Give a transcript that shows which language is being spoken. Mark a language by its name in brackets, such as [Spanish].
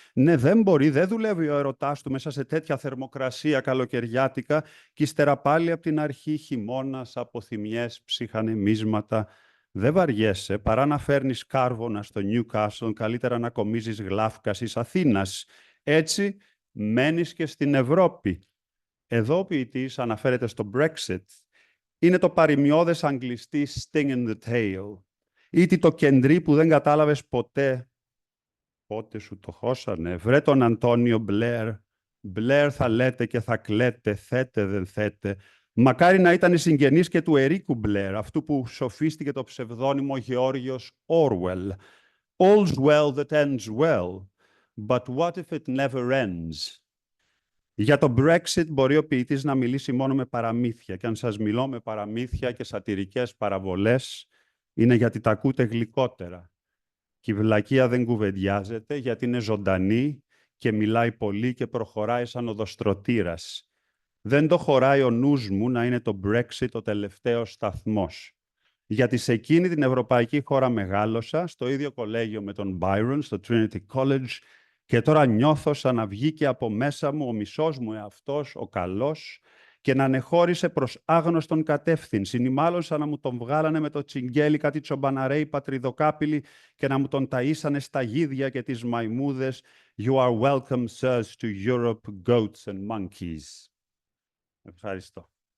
[Greek] Ναι, δεν μπορεί, δεν δουλεύει ο ερωτάς του μέσα σε τέτοια θερμοκρασία καλοκαιριάτικα και ύστερα πάλι από την αρχή χειμώνας, αποθυμιές, ψυχανεμίσματα. Δεν βαριέσαι, παρά να φέρνεις κάρβονα στο Newcastle, καλύτερα να κομίζεις γλάφκας εις Αθήνας. Έτσι μένεις και στην Ευρώπη. Εδώ ο ποιητής αναφέρεται στο Brexit. Είναι το παροιμιώδες αγγλιστή [English] sting in the tail. [Greek] Ήτι το κεντρί που δεν κατάλαβες ποτέ. Πότε σου το χώσανε. Βρε τον Αντώνιο Μπλερ. Μπλερ θα λέτε και θα κλαίτε. Θέτε δεν θέτε. Μακάρι να ήταν συγγενής και του Ερίκου Μπλερ, αυτού που σοφίστηκε το ψευδόνυμο Γεώργιος Orwell. [English] All's well that ends well. But what if it never ends? [Greek] Για το Brexit μπορεί ο ποιητής να μιλήσει μόνο με παραμύθια και αν σας μιλώ με παραμύθια και σατιρικές παραβολές είναι γιατί τα ακούτε γλυκότερα. Και η βλακεία δεν κουβεντιάζεται γιατί είναι ζωντανή και μιλάει πολύ και προχωράει σαν οδοστρωτήρας. Δεν το χωράει ο νους μου να είναι το Brexit ο τελευταίος σταθμός. Γιατί σε εκείνη την ευρωπαϊκή χώρα μεγάλωσα, στο ίδιο κολέγιο με τον Byron, στο Trinity College, και τώρα νιώθω σαν να βγήκε από μέσα μου ο μισός μου εαυτός, ο καλός, και να ανεχώρησε προς άγνωστον κατεύθυνση, ή μάλλον σαν να μου τον βγάλανε με το τσιγκέλι κάτι τσομπαναρέοι πατριδοκάπηλοι και να μου τον ταΐσανε στα γίδια και τις μαϊμούδες. [English] You are welcome, sirs, to Europe, goats and monkeys. [Greek] Ευχαριστώ.